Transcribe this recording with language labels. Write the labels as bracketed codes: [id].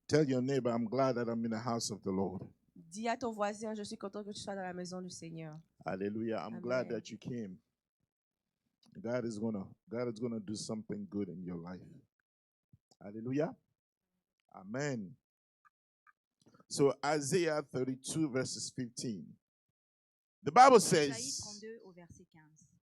[en] Tell your neighbor, I'm glad that I'm in the house of the Lord. [fr] Dis à ton voisin, je suis content que tu sois dans la maison du Seigneur. [en] Hallelujah. I'm glad Amen. that you came. God is gonna do something good in your life. Hallelujah. Amen. So Isaiah 32 verses 15. The Bible [fr] Isaïe [en] says, [fr] 32 au verset 15.